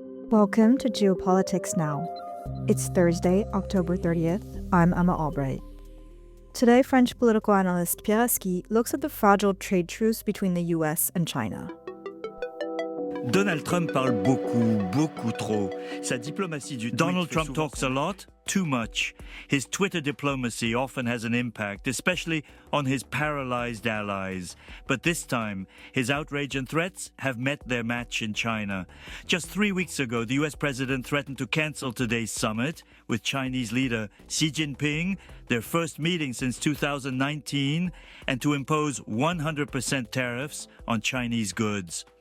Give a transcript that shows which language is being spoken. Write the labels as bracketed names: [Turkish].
[English] Welcome to Geopolitics Now. It's Thursday, October 30th. I'm Emma Albright. Today, French political analyst Pierre Haski looks at the fragile trade truce between the US and China. [French] Donald Trump parle beaucoup trop. Sa diplomatie du [English] Donald Trump talks a lot, too much. His Twitter diplomacy often has an impact, especially on his paralyzed allies. But this time, his outrage and threats have met their match in China. Just 3 weeks ago, the US president threatened to cancel today's summit with Chinese leader Xi Jinping, their first meeting since 2019, and to impose 100% tariffs on Chinese goods.